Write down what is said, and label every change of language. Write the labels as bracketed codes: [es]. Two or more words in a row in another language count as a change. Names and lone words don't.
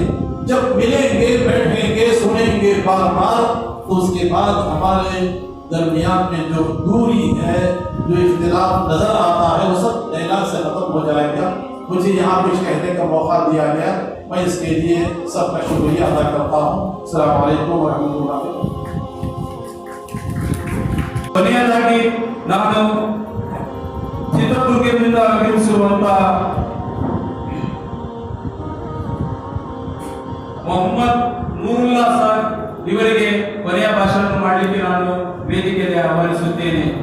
[hi] जब मिलेंगे, बैठेंगे, सुनेंगे बार बार, तो उसके बाद हमारे दरमियान में जो दूरी है, जो इख्तिलाफ नजर आता है, वो सब डायलॉग से खत्म हो जाएगा। मुझे यहाँ कुछ कहने का मौका दिया गया, मैं इसके लिए सबका शुक्रिया अदा करता हूँ। [ar] السلام عليكم ورحمة الله. [kn] ಕೊನೆಯದಾಗಿ ನಾನು ಚಿತ್ರದುರ್ಗದಿಂದ ಆಗಮಿಸಿರುವಂತಹ ಮೊಹಮ್ಮದ್ ನೂರುಲ್ಲಾ ಸರ್ ಇವರಿಗೆ ಕೊನೆಯ ಭಾಷಣ ಮಾಡಲಿಕ್ಕೆ ನಾನು ವೇದಿಕೆಯಲ್ಲಿ ಆಹ್ವಾನಿಸುತ್ತೇನೆ.